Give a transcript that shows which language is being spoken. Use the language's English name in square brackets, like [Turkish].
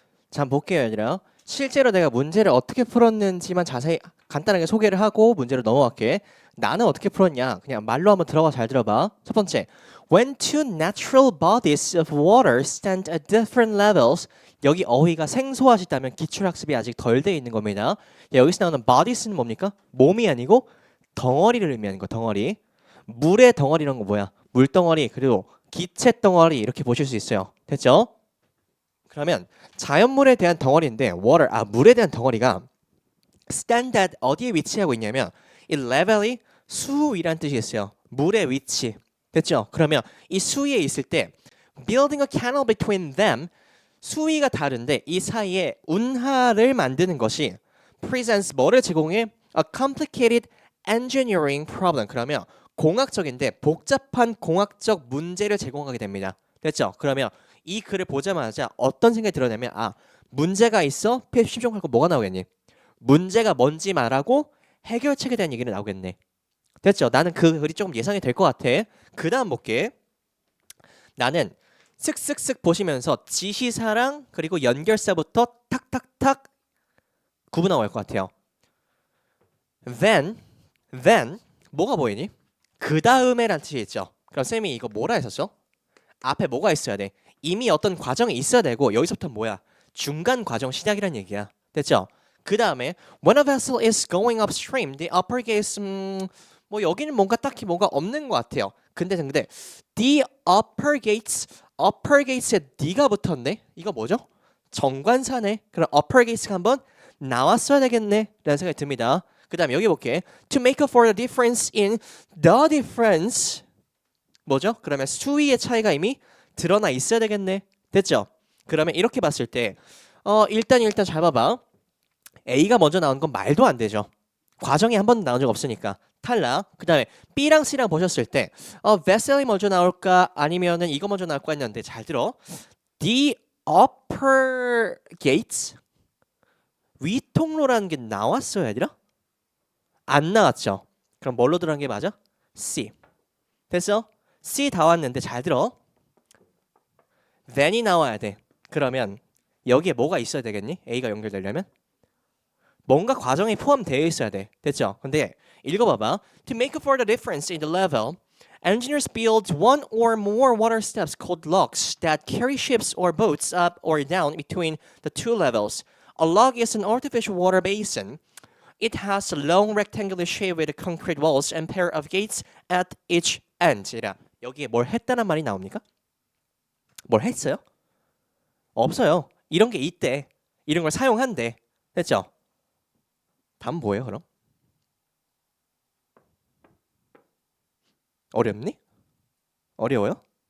[Korean] 자, 한번 볼게요, 얘들아. 실제로 내가 문제를 어떻게 풀었는지만 자세히 간단하게 소개를 하고 문제로 넘어갈게. 나는 어떻게 풀었냐? 그냥 말로 한번 들어가 잘 들어봐. [English] 첫 번째, when two natural bodies of water stand at different levels. [Korean] 여기 어휘가 생소하시다면 기출학습이 아직 덜 돼 있는 겁니다. 여기서 나오는 bodies는 뭡니까? 몸이 아니고 덩어리를 의미하는 거, 덩어리. 물의 덩어리라는 거 뭐야? 물덩어리 그리고 기체 덩어리 이렇게 보실 수 있어요. 됐죠? 그러면 자연물에 대한 덩어리인데 water 물에 대한 덩어리가 stand at 어디에 위치하고 있냐면 이 level이 수위란 뜻이 있어요. 물의 위치. 됐죠? 그러면 이 수위에 있을 때 [English] building a canal between them [Korean] 수위가 다른데 이 사이에 운하를 만드는 것이 presents 뭐를 제공해? [English] A complicated engineering problem. [Korean] 그러면 공학적인데 복잡한 공학적 문제를 제공하게 됩니다. 됐죠? 그러면 이 글을 보자마자 어떤 생각이 들었냐면 문제가 있어? PF 심정하고 뭐가 나오겠니? 문제가 뭔지 말하고 해결책에 대한 얘기를 나오겠네. 됐죠? 나는 그 글이 조금 예상이 될 것 같아. 그 다음 볼게. 나는 슥슥슥 보시면서 지시사랑 그리고 연결사부터 탁탁탁 구분하고 갈 것 같아요. then 뭐가 보이니? 그 다음에란 뜻이 있죠. 그럼 쌤이 이거 뭐라 했었죠? 앞에 뭐가 있어야 돼? 이미 어떤 과정이 있어야 되고 여기서부터 뭐야? 중간 과정 시작이란 얘기야. 됐죠? 그 다음에 [English] when a vessel is going upstream, the upper gates [Korean] 뭐 여기는 뭔가 딱히 뭐가 없는 것 같아요. 근데 the upper gates에 D가 붙었네? 이거 뭐죠? 정관사네. 그럼 upper gates가 한번 나왔어야 되겠네 라는 생각이 듭니다. 그 다음에 여기 볼게. [English] To make up for the difference in the difference [Korean] 뭐죠? 그러면 수위의 차이가 이미 드러나 있어야 되겠네. 됐죠? 그러면 이렇게 봤을 때 일단 잘 봐봐. A가 먼저 나온 건 말도 안 되죠. 과정이 한 번도 나온 적 없으니까 탈락. 그 다음에 B랑 C랑 보셨을 때 vessel이 먼저 나올까 아니면은 이거 먼저 나올까 했는데 잘 들어. [English] The upper gates [Korean] 위통로라는 게 나왔어요, 얘들아? 안 나왔죠. 그럼 뭘로 들어간 게 맞아? C. 됐어? C 다 왔는데 잘 들어. then이 나와야 돼. 그러면 여기에 뭐가 있어야 되겠니? A가 연결되려면? 뭔가 과정이 포함되어 있어야 돼. 됐죠? 근데 읽어봐봐. [English] To make up for the difference in the level, engineers build one or more water steps called locks that carry ships or boats up or down between the two levels. A lock is an artificial water basin. It has a long rectangular shape with concrete walls and pair of gates at each end. [Korean] 여기에 뭘 했다는 말이 나옵니까? 뭘 했어요? 없어요. 이런 게 있대. 이런 걸 사용한대. 됐죠? 답은 뭐예요, 그럼? 어렵니? 어려워요?